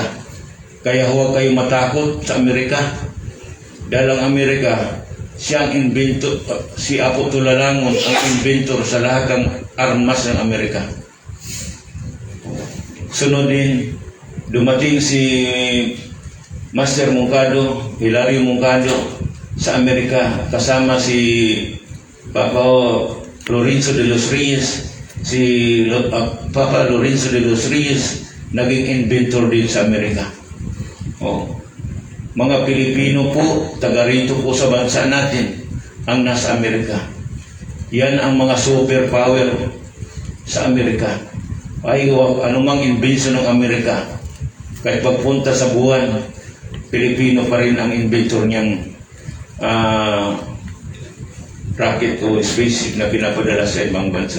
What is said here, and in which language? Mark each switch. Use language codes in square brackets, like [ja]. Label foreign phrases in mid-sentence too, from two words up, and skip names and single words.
[tl] Kaya huwag kayo matakot sa Amerika. Dahil ang Amerika, siyang inventor, si Apo Tulalangon ang inventor sa lahat ng armas ng Amerika. Sunod din, dumating si Master Moncado, Hilario Moncado sa Amerika, kasama si Papa Lorenzo de los Reyes. Si Papa Lorenzo de los Reyes naging inventor din sa Amerika. Mga Pilipino po, taga rito po sa bansa natin, ang nasa Amerika. Yan ang mga superpower sa Amerika. Ay, anumang invention ng Amerika, kahit pagpunta sa buwan, Pilipino pa rin ang inventor niyang rocket o spaceship na pinapadala sa ibang bansa.